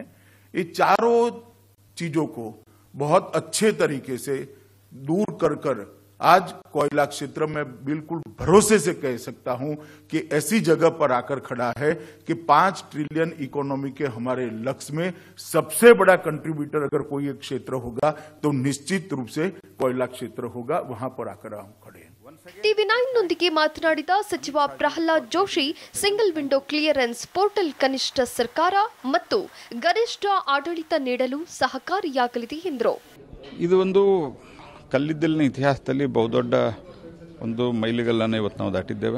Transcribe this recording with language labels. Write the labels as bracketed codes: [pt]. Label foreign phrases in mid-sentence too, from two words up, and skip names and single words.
[hi] ये चारों चीजों को बहुत अच्छे तरीके से दूर कर आज कोयला क्षेत्र में बिल्कुल भरोसे से कह सकता हूं कि ऐसी जगह पर आकर खड़ा है कि 5 [en] trillion economy [hi] के हमारे लक्ष्य में सबसे बड़ा कंट्रीब्यूटर अगर कोई एक क्षेत्र होगा तो निश्चित रूप से कोयला क्षेत्र होगा. वहां पर आकर हम खड़े हैं. [kn] TV9 ನೊಂದಿಗೆ ಮಾತನಾಡಿದ ಸಚಿವ ಪ್ರಹ್ಲಾದ್ ಜೋಶಿ [en] single window clearance portal [kn] ಕನಿಷ್ಠ ಸರ್ಕಾರ ಮತ್ತು ಗರಿಷ್ಠ ಆಡಳಿತ ನೀಡಲು ಸಹಕಾರಿಯಾಗಲಿದೆ ಎಂದರು. ಇದು ಒಂದು ಕಲ್ಲಿದ್ದಲಿನ ಇತಿಹಾಸದಲ್ಲಿ ಬಹುದೊಡ್ಡ ಒಂದು ಮೈಲಿಗಲ್ಲನ್ನು ಇವತ್ತು ನಾವು ದಾಟಿದ್ದೇವೆ.